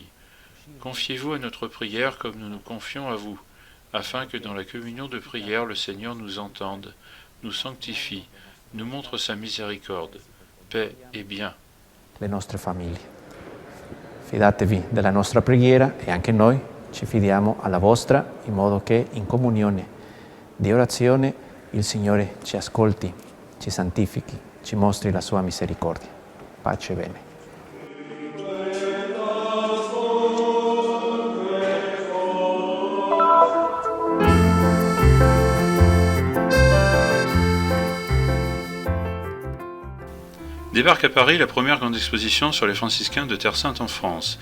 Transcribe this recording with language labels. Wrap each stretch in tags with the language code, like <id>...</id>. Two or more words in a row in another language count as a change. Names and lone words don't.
<fr>Confiez-vous à notre prière comme nous nous confions à vous, afin que dans la communion de prière le Seigneur nous entende, nous sanctifie, nous montre sa miséricorde, paix et bien.</fr> <it>Le nostre famiglie. Fidatevi della nostra preghiera e anche noi ci fidiamo alla vostra, in modo che in comunione di orazione il Signore ci ascolti, ci santifichi, ci mostri la sua misericordia. Pace e bene.</it> <fr>Débarque à Paris la première grande exposition sur les franciscains de Terre Sainte en France.</fr>